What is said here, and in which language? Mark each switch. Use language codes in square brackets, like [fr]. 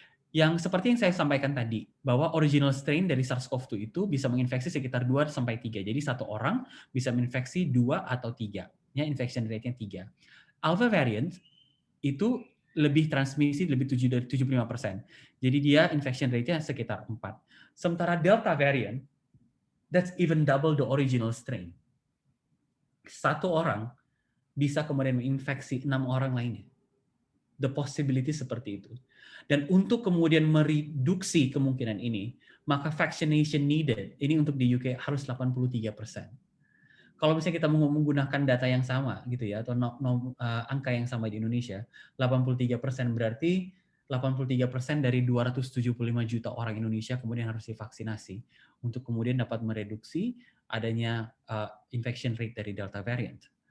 [id] Yang seperti yang saya sampaikan tadi, bahwa original strain dari SARS-CoV-2 itu bisa menginfeksi sekitar 2-3. Jadi satu orang bisa menginfeksi 2 atau 3. Ya, infection rate-nya 3. Alpha variant itu lebih transmisi lebih dari 75%. Jadi dia infection rate-nya sekitar 4. Sementara [en] Delta variant, that's even double the original strain. [id] Satu orang bisa kemudian menginfeksi 6 orang lainnya. [en] The possibility [id] seperti itu. Dan untuk kemudian mereduksi kemungkinan ini, maka [en] vaccination needed, [id] ini untuk di UK harus 83%. Kalau misalnya kita mau menggunakan data yang sama gitu ya, atau angka yang sama di Indonesia, 83% berarti 83% dari 275 juta orang Indonesia kemudian harus divaksinasi untuk kemudian dapat mereduksi adanya infection rate dari Delta variant.